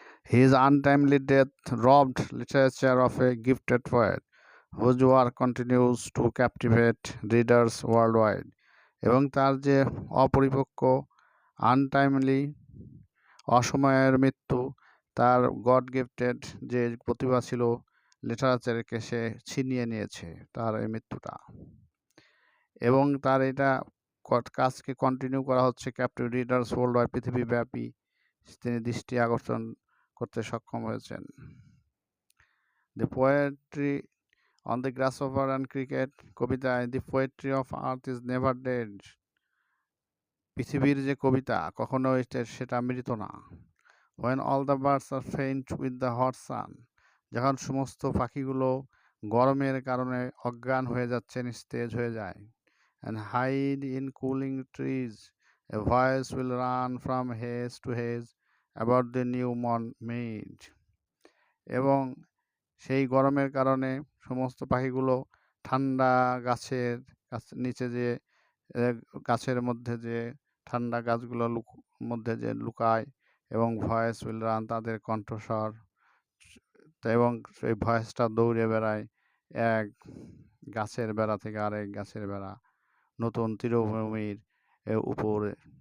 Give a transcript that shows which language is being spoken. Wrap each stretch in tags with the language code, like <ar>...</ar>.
<en>His untimely death robbed literature of a gifted poet whose work continues to captivate readers worldwide.</en> <bn>এবং তার যে অপরিপক্ক, untimely, অসময়ের মৃত্যু, তার গড গিফটেড যে প্রতিভা ছিল লিটারেচারকে সে ছিনিয়ে নিয়েছে, তার এই মৃত্যুটা। এবং তার এটা কাজকে কন্টিনিউ করা হচ্ছে,</bn> <en>captive readers worldwide,</en> <bn>পৃথিবীব্যাপী তিনি দৃষ্টি আকর্ষণ করতে সক্ষম হয়েছেন।</bn> <en>the poetry on the grasshopper and cricket, কবিতায় the poetry of earth is never dead,</en> <bn>পৃথিবীর যে কবিতা কখনো সেটা মৃত না।</bn> <en>when all the birds are faint with the hot sun,</en> <bn>যখন সমস্ত পাখিগুলো গরমের কারণে অজ্ঞান হয়ে যাচ্ছে, নিস্তেজ হয়ে যায়।</bn> <en>And hide in cooling trees, a voice will run from haze to haze about the new made.</en> <bn>এবং সেই গরমের কারণে সমস্ত পাখিগুলো ঠান্ডা গাছের নিচে, যে গাছের মধ্যে যে ঠান্ডা গাছগুলো মধ্যে যে লুকায়, এবং</bn> <en>voice will run,</en> <bn>তাদের কণ্ঠস্বর, এবং সেই ভয়েসটা দৌড়ে বেড়ায় এক গাছের বেড়া থেকে আরেক গাছের বেড়া, নতুন তীরভূমির উপরে।</bn>